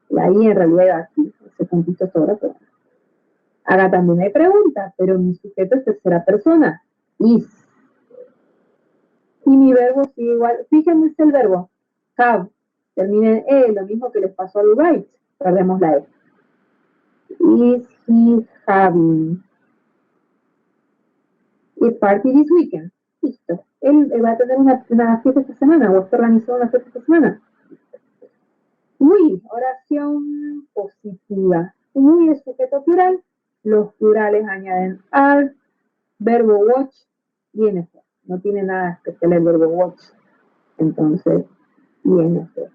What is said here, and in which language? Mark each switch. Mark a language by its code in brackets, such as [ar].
[es] La I en realidad iba aquí, ese puntito sobre, pero acá también hay preguntas, pero mi sujeto es tercera persona, is. Y mi verbo sigue igual, fíjense el verbo, have, termina en E, lo mismo que les pasó al right, perdemos la E. [en] Is he having a party this weekend? [es] Listo. Él va a tener una fiesta esta semana, o está organizando una fiesta esta semana. We, oración positiva. We es sujeto plural, los plurales añaden are, verbo watch y ing. No tiene nada especial el verbo watch. Entonces, ing.